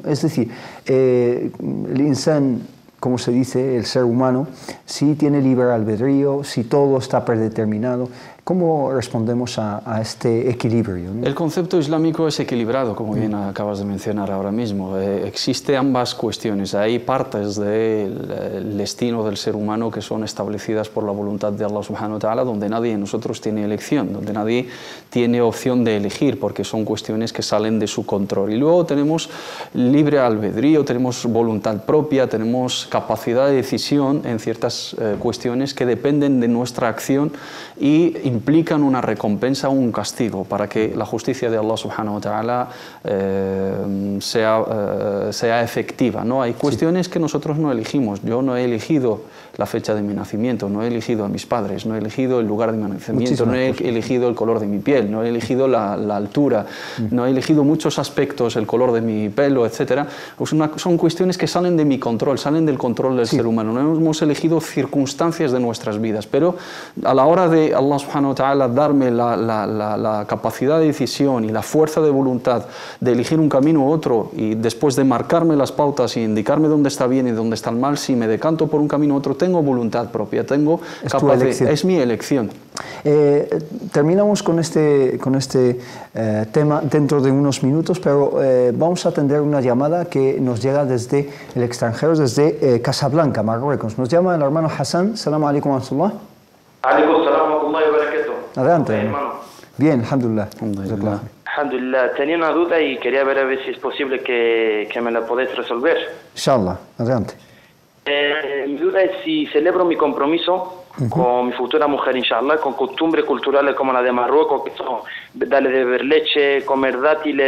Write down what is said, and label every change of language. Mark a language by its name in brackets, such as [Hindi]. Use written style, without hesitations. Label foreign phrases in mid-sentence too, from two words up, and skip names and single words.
[Spanish] Es decir, el insan, como se dice, el ser humano, si tiene libre albedrío, si todo está predeterminado. ¿Cómo respondemos a este equilibrio, ¿no? El concepto islámico es equilibrado, como bien acabas de mencionar ahora mismo. Existen ambas cuestiones. Hay partes del destino del ser humano que son establecidas por la voluntad de Allah [Arabic] سبحانه وتعالى, [Spanish] donde nadie de nosotros tiene elección, donde nadie tiene opción de elegir, porque son cuestiones que salen de su control. Y luego tenemos libre albedrío, tenemos voluntad propia, tenemos capacidad de decisión en ciertas cuestiones que dependen de nuestra acción y implican una recompensa o un castigo, para que la justicia de Allah [Arabic] سبحانه وتعالى [Spanish] sea efectiva, ¿no? Hay cuestiones que nosotros no elegimos. Yo no he elegido la fecha de mi nacimiento, no he elegido a mis padres, no he elegido el lugar de mi nacimiento, no he elegido el color de mi piel, no he elegido la altura, no he elegido muchos aspectos, el color de mi pelo, etc. Pues son cuestiones que salen de mi control, salen del control del ser humano. No hemos elegido circunstancias de nuestras vidas, pero a la hora de Allah [Arabic] سبحانه وتعالى [Spanish] darme la capacidad de decisión y la fuerza de voluntad de elegir un camino u otro, y después de marcarme las pautas y indicarme dónde está bien y dónde está el mal, si me decanto por un camino u otro, tengo voluntad propia, tengo capacidad, es mi elección. Terminamos con este tema dentro de unos minutos, pero vamos a atender una llamada que nos llega desde el extranjero, desde Casablanca, Marruecos. Nos llama el hermano Hassan. [Arabic] سلام عليكم ورحمة الله. عليكم السلام ورحمة الله وبركاته. [Spanish] Adelante, hermano. Bien, alhamdulillah. Alhamdulillah. Tenía una duda y quería ver a ver si es posible que me la podés resolver. Inshallah, adelante. Mi duda es si celebro mi compromiso con mi futura mujer, inshallah, con costumbres culturales como la de Marruecos, que son darle de beber leche, comer dátiles.